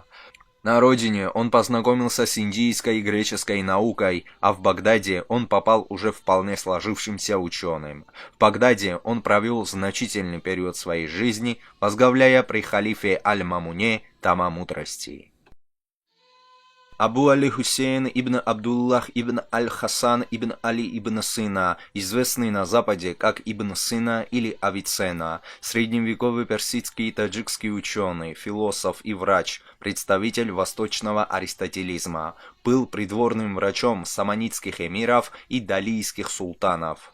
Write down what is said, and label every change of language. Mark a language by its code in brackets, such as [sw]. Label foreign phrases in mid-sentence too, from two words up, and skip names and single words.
[ru] На родине он познакомился с индийской и греческой наукой, а в Багдаде он попал уже вполне сложившимся ученым. В Багдаде он провел значительный период своей жизни, возглавляя при халифе Аль-Мамуне дома мудрости. Абу Али Хусейн ибн Абдуллах ибн Аль-Хасан ибн Али ибн Сина, известный на Западе как Ибн Сина или Авиценна, средневековый персидский и таджикский ученый, философ и врач, представитель восточного аристотелизма, был придворным врачом саманидских эмиров и далийских султанов.